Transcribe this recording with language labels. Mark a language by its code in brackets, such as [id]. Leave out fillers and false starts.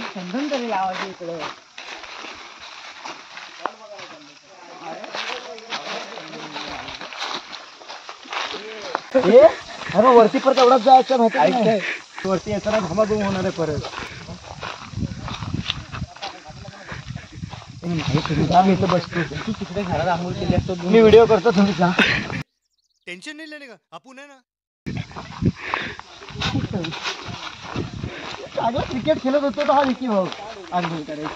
[mr] चंदन तरी लावायचे इकडे. अरे वरती परत एवढाच जायचं माहिती आहे. वरती येताना घामाघूम होणार आहे परत. बसतो तू तिकडे घरात आंघोळ केली असतो. मी व्हिडिओ करतो तुम्ही जा. [hi] टेंशन नहीं लेने का, आपण है ना. [mr] चांगला क्रिकेट खेळत होतो तर हा विकी भाऊ आंघोळ करायचं.